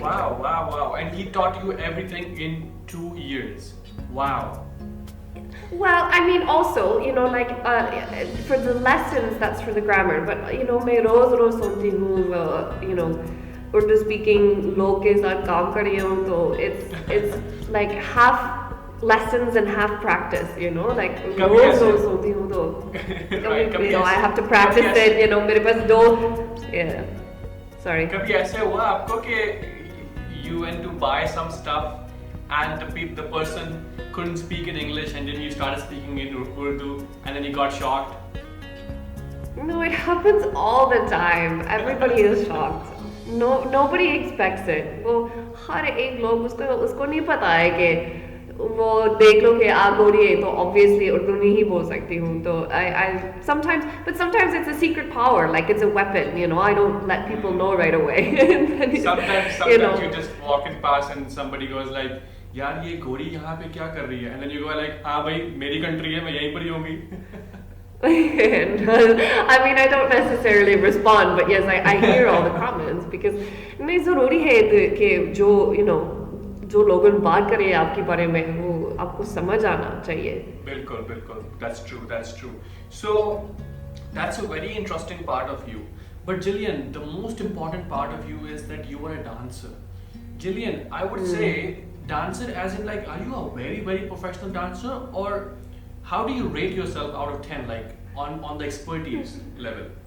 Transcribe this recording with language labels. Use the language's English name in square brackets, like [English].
[English] Wow, and he taught you everything in 2 years. Wow. Well, I mean, also, like for the lessons, that's for the grammar. [Hindi] But मैं रोज सुनती हूँ, [English] Urdu speaking [Hindi] लोग के साथ काम कर रही हूँ, तो [English] it's like half lessons and half practice, like [Hindi] रोज सुनती हूँ तो कभी [English] I have to practice it, [Hindi] मेरे पास 2 sorry. कभी ऐसे हुआ आपको कि [English] you went to buy some stuff and the person couldn't speak in English, and then you started speaking in Urdu, and then you got shocked? No, it happens all the time. Everybody is shocked. No, nobody expects it. [Hindi] वो हर एक लोग उसको नहीं पता है कि वो देख लो कि आप गोरी है तो obviously उर्दू नहीं बोल सकती हूँ तो [English] I sometimes it's a secret power, like it's a weapon, you know. I don't let people know right away. sometimes you just walking past and somebody goes like, [Hindi] यार ये गोरी यहाँ पे क्या कर रही है, [English] and then you go like, [Hindi] हाँ भाई मेरी country है, मैं यहीं पर ही होंगी. [English] I mean, I don't necessarily respond, but yes, I hear all the comments because [Hindi] नहीं ज़रूरी है कि जो [English] you know [Hindi] जो लोग बात करें आपके बारे में वो आपको समझ आना चाहिए. बिल्कुल बिल्कुल, [English] that's true. So that's a very interesting part of you. But Gillian, the most important part of you is that you are a dancer. Gillian, I would say dancer as in like, are you a very very professional dancer, or how do you rate yourself out of 10, like on the expertise level?